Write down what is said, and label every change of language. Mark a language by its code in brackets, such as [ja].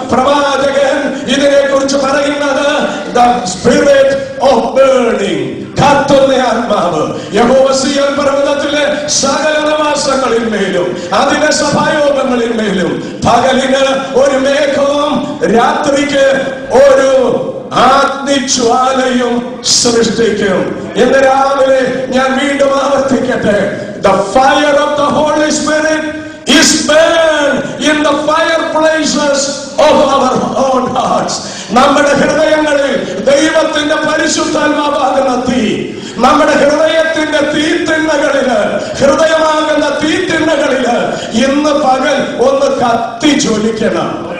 [ml] പ്രവാചകൻ ഇതിനെ കുറിച്ച് പറയുന്നത് [en] the spirit of burning, [ml] കത്തുന്ന ആത്മാവ്. യഹോവ സിയോൻ പർവ്വതത്തിലെ സകല നിവാസങ്ങളിന്മേലും അതിലെ സഭായോഗങ്ങളിന്മേലും പകലിന് ഒരു മേഘവും രാത്രിക്ക് ഒരു അഗ്നിജ്വാലയും സൃഷ്ടിക്കും. ഇന്ന് രാവിലെ ഞാൻ വീണ്ടും ആവർത്തിക്കട്ടെ, [en] the fire of the Holy Spirit is burned in the fireplaces of our own hearts. [ml] നമ്മുടെ ഹൃദയങ്ങളിൽ ദൈവത്തിന്റെ പരിശുദ്ധാത്മാവാകുന്ന തീ നമ്മുടെ ഹൃദയത്തിന്റെ തീത്തിണ്ണകളില്, ഹൃദയമാകുന്ന തീത്തിണ്ണകളില് ഇന്ന് പകൽ ഒന്ന് കത്തി ജ്വലിക്കണം.